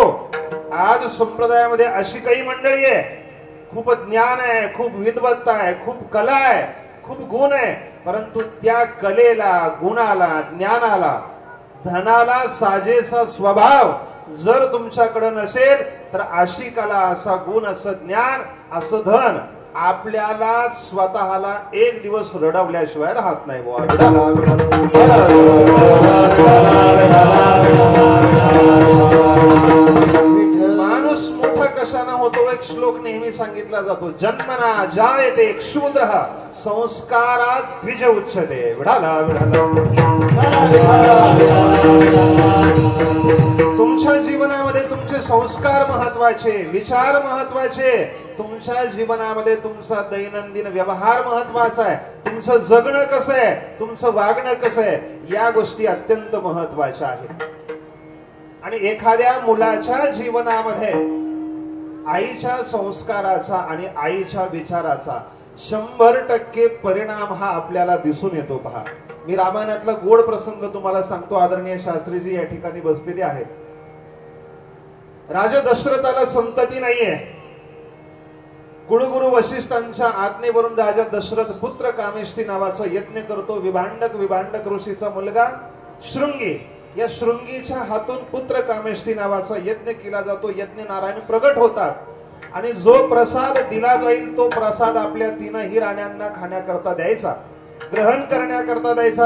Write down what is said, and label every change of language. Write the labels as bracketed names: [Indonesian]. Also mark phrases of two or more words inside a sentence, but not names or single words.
[Marathi] आज संप्रदायामध्ये अशी काही मंडळी आहे, खूप ज्ञान आहे, खूप विद्वत्ता आहे, खूप कला आहे, खूप गुण आहे, परंतु त्या कलेला, गुणाला, ज्ञानाला, धनाला साजेसा स्वभाव जर तुमच्याकडे नसेल तर अशी कला, असा गुण, असं ज्ञान, असं धन आपल्याला स्वतःला एक दिवस रडवल्याशिवाय राहत नाही. माणूस मोठा कशाने होतो? एक श्लोक नेहमी सांगितला जातो, [Sanskrit] जन्मना जायते क्षुद्रः संस्कारात द्विज उच्यते. विढाला विढाला. [Marathi] तुमच्या जीवनामध्ये तुमचे संस्कार महत्वाचे, विचार महत्वाचे, तुमच्या जीवनामध्ये तुमचा दैनंदिन व्यवहार महत्वाचा आहे, तुमचं जगणं कसं आहे, तुमचं वागणं कसं आहे, या गोष्टी अत्यंत महत्वाच्या आहेत. आणि एखाद्या मुलाच्या जीवनामध्ये आईच्या संस्काराचा आणि आईच्या विचाराचा 100% परिणाम हा आपल्याला दिसून येतो. पहा, मी रामायणातला गोड प्रसंग तुम्हाला सांगतो. आदरणीय शास्त्रीजी या ठिकाणी बसलेले आहेत. राजा दशरथाला संतती नाहीये. कुळगुरु वशिष्ठांच्या आज्ञेवरून राजा दशरथ पुत्र कामेष्ठी नावाचा यज्ञ करतो. विभांडक ऋषीचा मुलगा शृंगी, या शृंगीच्या हातून पुत्र कामेष्ठी नावाचा यज्ञ केला जातो. यज्ञ नारायण प्रगट होतात आणि जो प्रसाद दिला जाईल तो प्रसाद आपल्या तीनही राण्यांना खाण्याकरता द्यायचा, ग्रहण करण्याकरता द्यायचा.